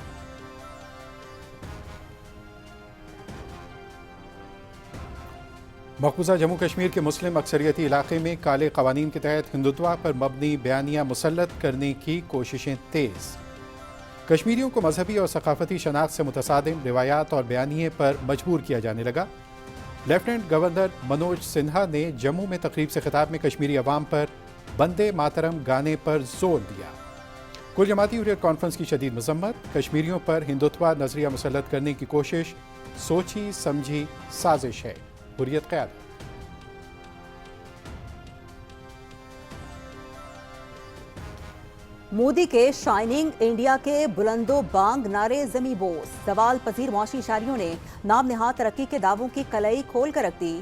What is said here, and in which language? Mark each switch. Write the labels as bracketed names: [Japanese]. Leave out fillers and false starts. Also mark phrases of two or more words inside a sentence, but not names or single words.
[Urdu] مقبوضہ جموں کشمیر کے مسلم اکثریتی علاقے میں کالے قوانین کے تحت ہندوتوا پر مبنی بیانیاں مسلط کرنے کی کوششیں تیز. کشمیریوں کو مذہبی اور ثقافتی شناخت سے متصادم روایات اور بیانیے پر مجبور کیا جانے لگا. لیفٹیننٹ گورنر منوج سنہا نے جموں میں تقریب سے خطاب میں کشمیری عوام پر بندے ماترم گانے پر زور دیا۔ کل جماعتی حریت کانفرنس کی شدید مذمت، کشمیریوں پر ہندوتوا نظریہ مسلط کرنے کی کوشش سوچی سمجھی سازش ہے، حریت قیادت۔ مودی کے شائننگ انڈیا کے بلند و بانگ نعرے زمیں بوس، زوال پذیر معاشی اشاریوں نے نام نہاد ترقی کے دعووں کی کلئی کھول کر رکھ دی۔